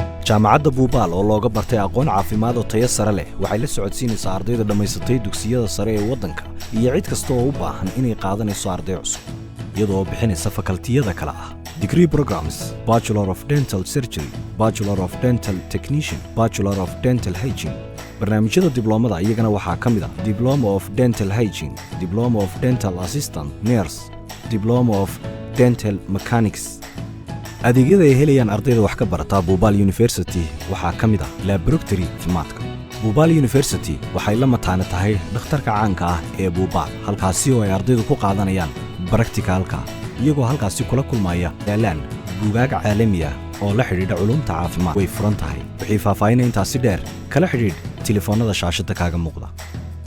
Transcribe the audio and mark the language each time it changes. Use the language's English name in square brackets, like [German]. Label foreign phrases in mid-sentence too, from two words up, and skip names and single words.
[Somali] jaamacadda Buubaal oo looga bartay aqoon caafimaad oo tayo sare leh waxay la socodsiinaysaa ardayda dhamaysatay dugsiyada sare ee waddanka iyo cid kasta oo u baahan inay qaadanayso arday cusub iyadoo bixinaysa fakaltiyada kala ah [English] degree programs Bachelor of Dental Surgery, Bachelor of Dental Technician, Bachelor of Dental Hygiene. [Somali] barnaamijyada dibloomada iyagana waxaa ka mid ah [English] Diploma of Dental Hygiene, Diploma of Dental Assistant Nurse, Diploma of Dental Mechanics. [Somali] adeegyada ay helayaan ardayda wax ka barata Buubaal University waxaa ka mid ah laboratory caafimaadka. Buubaal University waxay la mataana tahay dhakhtarka caanka ah ee Buubaal halkaasi oo ay ardaydu ku qaadanayaan practicalka iyagoo halkaasi kula kulmaya yaalaan buugaag caalami ah oo la xidhiidha culumta caafimaad way furan tahay wixii faahfaahinta intaasi dheer kala xidhiidh telefoonada shaashada kaaga muuqda